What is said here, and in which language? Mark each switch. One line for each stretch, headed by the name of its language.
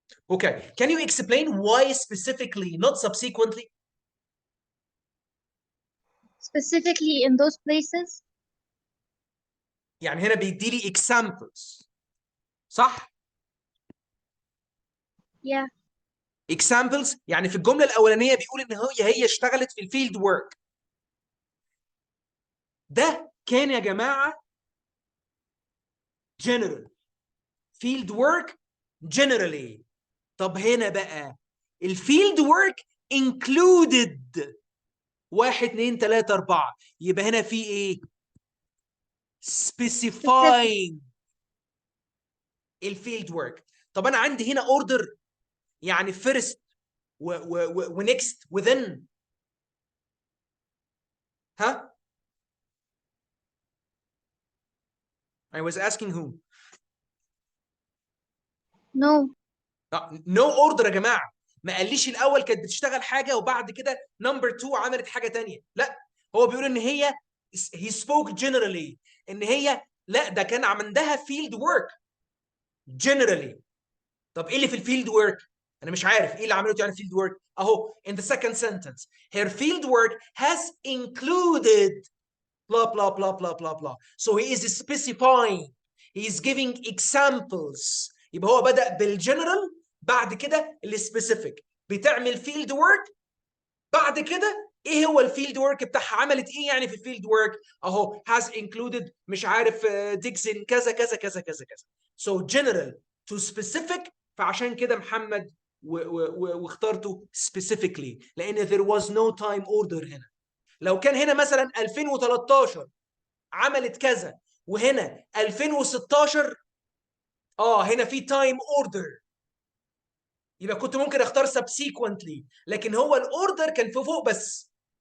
English: Okay, can you explain why specifically, not subsequently? Specifically in those places.
Arabic: يعني هنا بيدي لي examples صح؟
English: Yeah.
Arabic: examples يعني في الجملة الأولانية بيقول إن هي اشتغلت في الفيلد ورك. ده كان يا جماعة general field work generally. طب هنا بقى الفيلد ورك included 1 2 3 4 يبقى هنا في ايه؟ specifying الفيلد ورك. طب انا عندي هنا اوردر يعني first ونكست within.
English: ها؟ I was asking who. No. no order يا جماعه.
Arabic: ما قاليش الاول كانت بتشتغل حاجه وبعد كده نمبر 2 عملت حاجه ثانيه. لا هو بيقول ان هي
English: he spoke generally
Arabic: ان هي لا ده كان عندها field work generally. طب ايه اللي في الفيلد ورك؟ انا مش عارف ايه اللي عملته يعني field work.
English: اهو in the second sentence her field work has included blah blah blah blah blah blah. So he is specifying, he is giving examples.
Arabic: يبقى هو بدأ بالجنرال بعد كده السبيسيفيك. بتعمل فيلد ورك بعد كده ايه هو الفيلد ورك بتاعها؟ عملت ايه يعني في الفيلد ورك؟ اهو has included مش عارف ديكسن كذا كذا كذا كذا كذا.
English: So general to specific.
Arabic: فعشان كده محمد واخترته specifically لان
English: there was no time order
Arabic: هنا. لو كان هنا مثلا 2013 عملت كذا وهنا 2016 هنا في تايم اوردر يبقى كنت ممكن اختار subsequently لكن هو الاوردر كان في فوق بس.